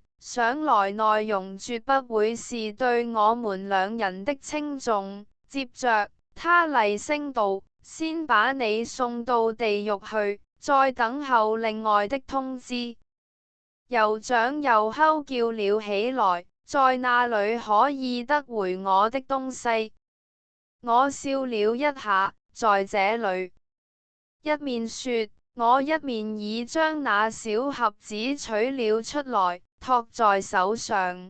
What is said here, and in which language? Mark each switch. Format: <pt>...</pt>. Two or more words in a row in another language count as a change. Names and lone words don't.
<zh>想來內容絕不會是對我們兩人的稱頌。接着，他厲聲道：先把你送到地獄去，再等候另外的通知。酋長又吼叫了起來：在那裏可以得回我的東西？我笑了一下，在這裏。一面說，我一面已將那小盒子取了出來，托在手上。</zh>